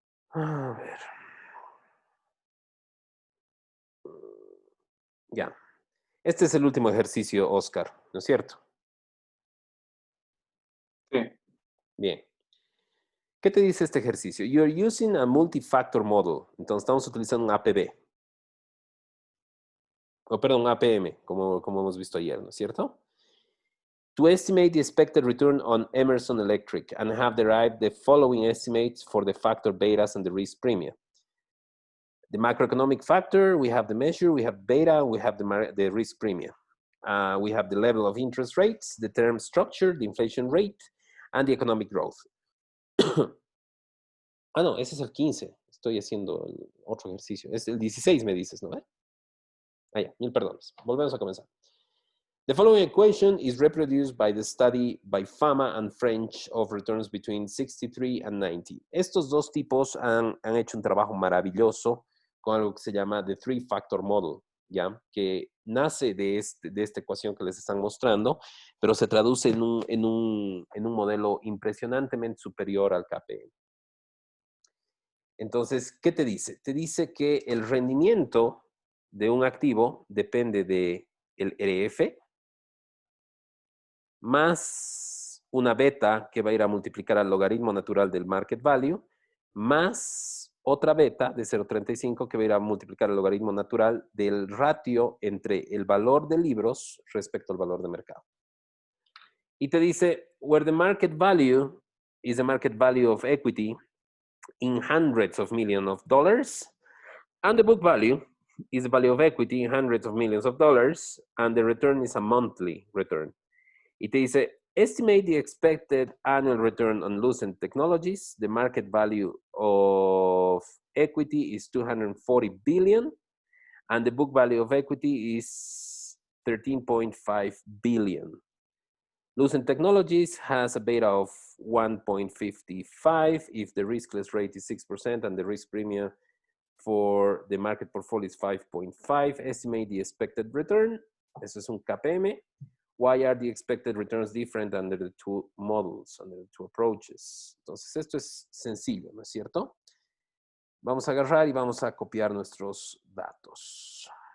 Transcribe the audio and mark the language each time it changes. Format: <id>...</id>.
<es>A ver. Ya. Este es el último ejercicio, Oscar, ¿no es cierto? Sí. Bien. ¿Qué te dice este ejercicio?</es> <en>You're using a multi-factor model.</en> <es>Entonces estamos utilizando un APB. O perdón, APM, como hemos visto ayer, ¿no es cierto?</es> <en>To estimate the expected return on Emerson Electric and have derived the following estimates for the factor betas and the risk premium. The macroeconomic factor, we have the measure, we have beta, we have the risk premium. We have the level of interest rates, the term structure, the inflation rate, and the economic growth.</en> <es>No, ese es el 15. Estoy haciendo el otro ejercicio. Es el 16, me dices, ¿no? Ya, 1000 perdones. Volvemos a comenzar.</es> <en>The following equation is reproduced by the study by Fama and French of returns between 63 and 90.</en> <es>Estos dos tipos han hecho un trabajo maravilloso con algo que se llama</es> <en>the three-factor model,</en> <es>¿ya? Que nace de esta ecuación que les están mostrando, pero se traduce en un modelo impresionantemente superior al KPM. Entonces, ¿qué te dice? Te dice que el rendimiento de un activo depende del RF más una beta que va a ir a multiplicar al logaritmo natural del market value, más otra beta de 0.35 que va a ir a multiplicar el logaritmo natural del ratio entre el valor de libros respecto al valor de mercado. Y te dice,</es> <en>where the market value is the market value of equity in hundreds of millions of dollars, and the book value is the value of equity in hundreds of millions of dollars, and the return is a monthly return.</en> <es>Y te dice,</es> <en>estimate the expected annual return on Lucent Technologies. The market value of equity is 240 billion, and the book value of equity is 13.5 billion. Lucent Technologies has a beta of 1.55 if the riskless rate is 6% and the risk premium for the market portfolio is 5.5. Estimate the expected return.</en> <es>Eso es un KPM.</es> <en>Why are the expected returns different under the two models, under the two approaches?</en> <es>Entonces, esto es sencillo, ¿no es cierto? Vamos a agarrar y vamos a copiar nuestros datos.</es>